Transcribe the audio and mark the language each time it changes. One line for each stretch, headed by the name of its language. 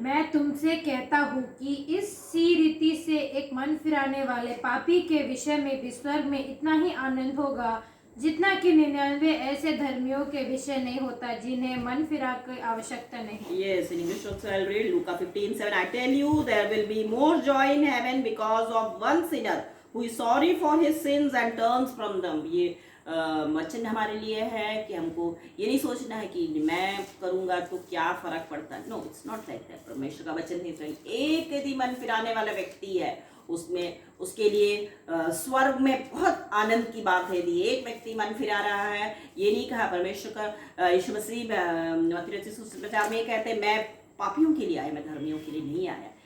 Hindi: मैं तुमसे कहता हूँ कि इसी रीति से एक मन फिराने वाले पापी के विषय में भी स्वर्ग में इतना ही आनंद होगा जितना कि 99 ऐसे धर्मियों के विषय नहीं होता जिन्हें मन फिरा की आवश्यकता नहीं।
English: Yes, in English also I'll read Luka 15:7. I tell you, there will be more joy in heaven because of one sinner who is sorry for his sins and turns from them.
Hindi: ये वचन हमारे लिए है कि हमको ये नहीं सोचना है कि मैं करूँगा तो क्या फर्क पड़ता है।
English: No, it's not like that.
Hindi: परमेश्वर का वचन है, एक यदि मन फिराने वाला व्यक्ति है उसके लिए स्वर्ग में बहुत आनंद की बात है। यदि एक व्यक्ति मन फिरा रहा है, ये नहीं कहा परमेश्वर का, यीशु मसीह मत्ती सुसमाचार में कहते हैं मैं पापियों के लिए आया, मैं धर्मियों के लिए नहीं आया।